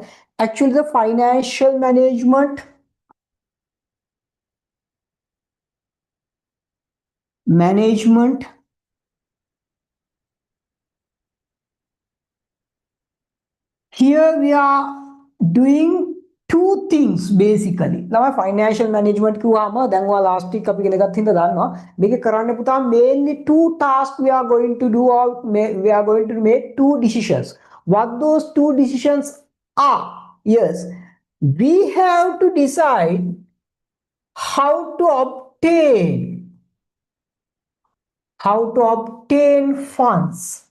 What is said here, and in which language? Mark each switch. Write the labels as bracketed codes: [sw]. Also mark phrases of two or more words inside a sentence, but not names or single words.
[en] Actually, the financial management here we are doing two things basically. Now financial management [si] කිව්වම දැන් ඔයා [en] last week [si] අපි ඉගෙන ගත්ත හින්දා දන්නවා මේකේ කරන්න පුතා [en] mainly two tasks we are going to do, or we are going to make two decisions. What those two decisions are? Yes, we have to decide how to obtain funds.